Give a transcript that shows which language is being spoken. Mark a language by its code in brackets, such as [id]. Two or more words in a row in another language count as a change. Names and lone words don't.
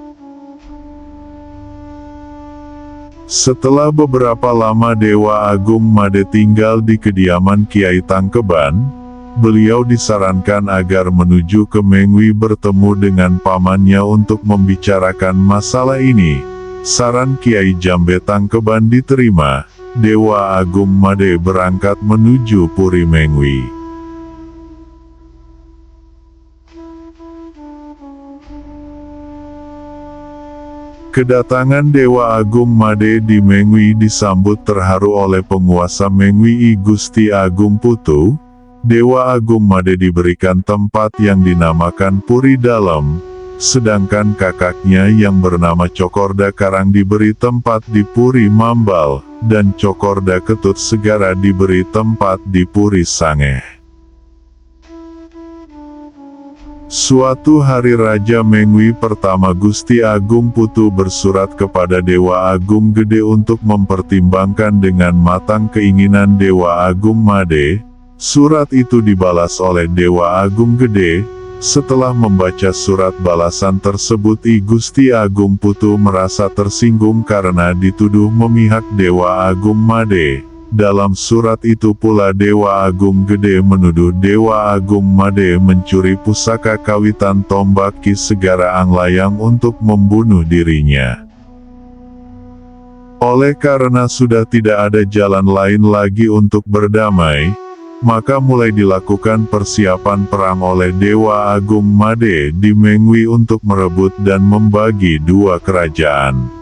[id] Setelah beberapa lama Dewa Agung Made tinggal di kediaman Kiai Tangkeban, beliau disarankan agar menuju ke Mengwi bertemu dengan pamannya untuk membicarakan masalah ini. Saran Kiai Jambe Tangkeban diterima. Dewa Agung Made berangkat menuju Puri Mengwi. Kedatangan Dewa Agung Made di Mengwi disambut terharu oleh penguasa Mengwi I Gusti Agung Putu. Dewa Agung Made diberikan tempat yang dinamakan Puri Dalem, sedangkan kakaknya yang bernama Cokorda Karang diberi tempat di Puri Mambal, dan Cokorda Ketut Segara diberi tempat di Puri Sangeh. Suatu hari Raja Mengwi pertama Gusti Agung Putu bersurat kepada Dewa Agung Gede untuk mempertimbangkan dengan matang keinginan Dewa Agung Made. Surat itu dibalas oleh Dewa Agung Gede. Setelah membaca surat balasan tersebut, I Gusti Agung Putu merasa tersinggung karena dituduh memihak Dewa Agung Made. Dalam surat itu pula Dewa Agung Gede menuduh Dewa Agung Made mencuri pusaka kawitan tombak Ki Segara Anglayang untuk membunuh dirinya. Oleh karena sudah tidak ada jalan lain lagi untuk berdamai, maka mulai dilakukan persiapan perang oleh Dewa Agung Made di Mengwi untuk merebut dan membagi dua kerajaan.